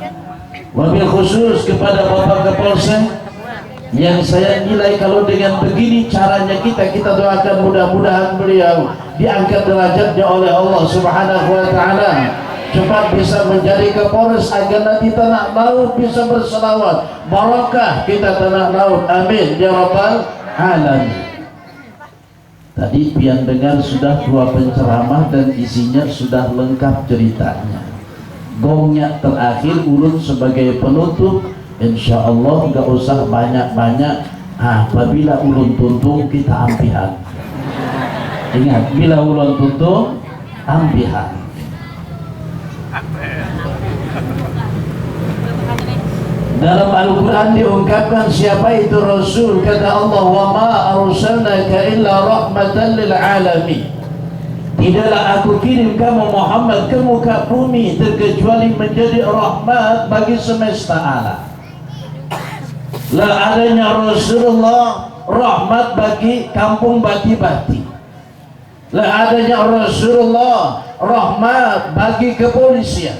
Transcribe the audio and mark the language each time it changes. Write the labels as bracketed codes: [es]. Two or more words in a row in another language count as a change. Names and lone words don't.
[id] Wabil khusus kepada Bapak Kapolsek yang saya nilai kalau dengan begini caranya kita doakan mudah-mudahan beliau diangkat derajatnya oleh Allah [ar] سبحانه وتعالى, [id] cepat bisa menjadi Kapolres agar nanti tanah laut bisa berselawat barakah kita tanah laut, [ar] آمين يا رب العالمين. [bjn] Tadi pian dengar sudah dua penceramah dan isinya sudah lengkap ceritanya. Gongnya terakhir ulun sebagai penutup, [ar] إن شاء الله [bjn] nggak usah banyak-banyak. Apabila ulun tuntung kita ampihan. Ingat, bila ulun tuntung ampihan. [id] Dalam Al-Quran diungkapkan siapa itu Rasul. [ar] Kata Allah, وما أرسلناك إلا رحمة للعالمين. [id] Tidaklah aku kirim kamu Muhammad ke muka bumi terkecuali menjadi rahmat bagi semesta alam. [bjn] Lah adanya Rasulullah rahmat bagi kampung bati-bati. Lah adanya Rasulullah rahmat bagi kepolisian.